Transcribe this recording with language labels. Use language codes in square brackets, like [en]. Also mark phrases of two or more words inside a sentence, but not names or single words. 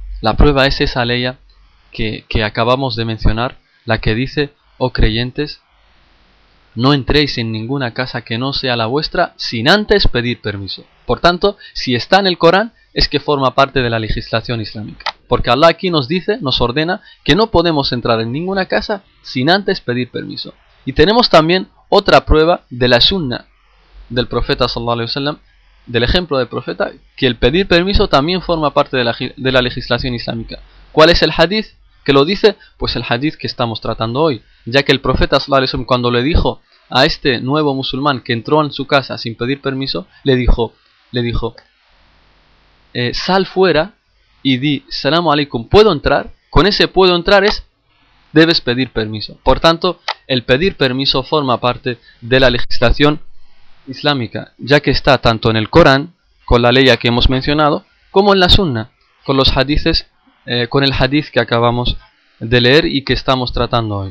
[es] La prueba es esa ley que acabamos de mencionar, la que dice: oh creyentes, no entréis en ninguna casa que no sea la vuestra sin antes pedir permiso. Por tanto, si está en el Corán, es que forma parte de la legislación islámica. Porque Allah aquí nos dice, nos ordena, que no podemos entrar en ninguna casa sin antes pedir permiso. Y tenemos también otra prueba de la sunna del profeta [ar] صلى الله عليه وسلم, [es] del ejemplo del profeta, que el pedir permiso también forma parte de la legislación islámica. ¿Cuál es el hadith que lo dice? Pues el hadith que estamos tratando hoy, ya que el profeta [ar] صلى الله عليه وسلم, [es] cuando le dijo a este nuevo musulmán que entró en su casa sin pedir permiso, le dijo sal fuera y di [ar] السلام عليكم, [es] ¿puedo entrar? Con ese puedo entrar debes pedir permiso. Por tanto, el pedir permiso forma parte de la legislación islámica, ya que está tanto en el Corán, con la ley que hemos mencionado, como en la sunna, con los hadices, con el hadith que acabamos de leer y que estamos tratando hoy.